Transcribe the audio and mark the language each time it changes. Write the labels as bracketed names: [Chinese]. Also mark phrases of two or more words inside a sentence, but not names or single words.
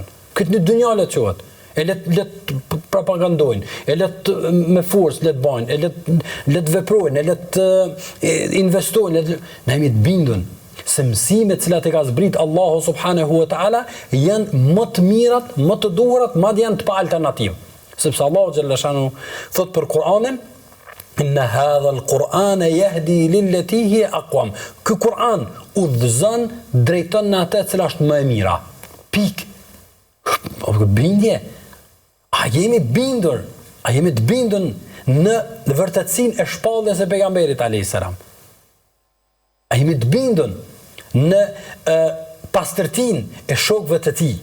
[Albanian] Këtë në dynja le të quhet. E le të propagandojnë, e le të me forcë le të bajnë, le të veprojnë, e le të investojnë, ne jemi të bindur se mësimet cilat e ka zbrit Allahu [Arabic] سبحانه وتعالى [Albanian] janë më të mirat, më të duhurat, madje janë të pa alternativë. Sepse Allahu xhaleshanu thot për Kur'anin, [Arabic] إن هذا القرآن يهدي للتي هي أقوم. [Albanian] Ky Kur'an udhëzon, drejton në atë e cila është më e mira. Pik. Bindje. A jemi bindur? A jemi të bindur në vërtetësinë e shpalljes e pejgamberit [Arabic] عليه السلام? [Albanian] A jemi të bindur në pastërtinë e shokëve të tij?